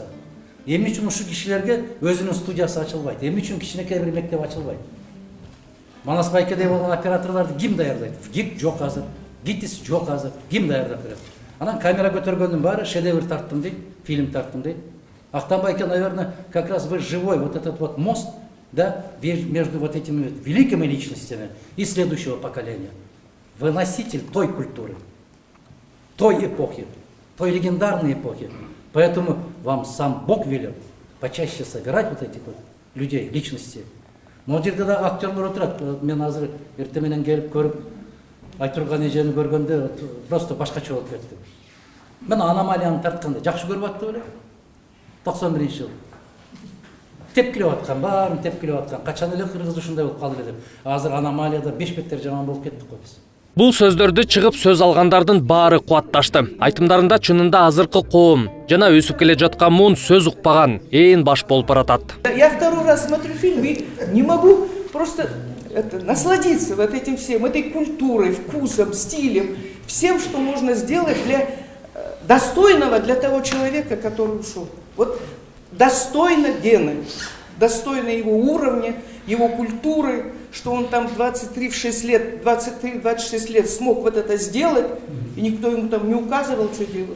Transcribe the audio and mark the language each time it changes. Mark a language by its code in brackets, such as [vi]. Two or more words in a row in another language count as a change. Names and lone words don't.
[ky] Эмне үчүн ушул кишилерге өзүнүн студиясы ачылбайт? Эмне үчүн кичинекей бир мектеп ачылбайт? Манас байкедей болгон операторлорду ким даярдайт? ГИК жок азыр, ГИТИС жок азыр. Ким даярдап берет? Анан камера көтөргөндүн баары шедевр тарттым дейт, фильм тарттым дейт. Ахтан байке, [ru] наверное, как раз вы живой вот этот вот мост, да, между вот этими великими личностями и следующего поколения. Вы носитель той культуры, той эпохи, той легендарной эпохи. Поэтому вам сам Бог велел почаще собирать вот этих вот людей, личностей. [ky] Но жерде да актерлар отурат. Мен азыр эртең менен келип көрүп, Айтурган эжени көргөндө просто башкача болуп кетти. Мен аномалияны тартканда жакшы көрүп аттым эле. 91-жыл. Тепкилеп аткан, баарын тепкилеп аткан. Качан эле кыргыз ушундай болуп калды деп. Азыр аномалияда 5 беттер жаман болуп кеттик го биз. Бул сөздөрдү чыгып сөз алгандардын баары кубатташты. Айтымдарында чынында азыркы коом жана өсүп келе жаткан муун сөз укпаган ээн баш болуп баратат. [ru] Я второй раз смотрю фильм и не могу просто насладиться вот этим всем, этой культурой, вкусом, стилем, всем, что можно сделать для достойного для того человека, который ушел. Вот достойно Гены, достойно его уровня, его культуры, что он там 23-26 лет смог вот это сделать, и никто ему там не указывал, что делать.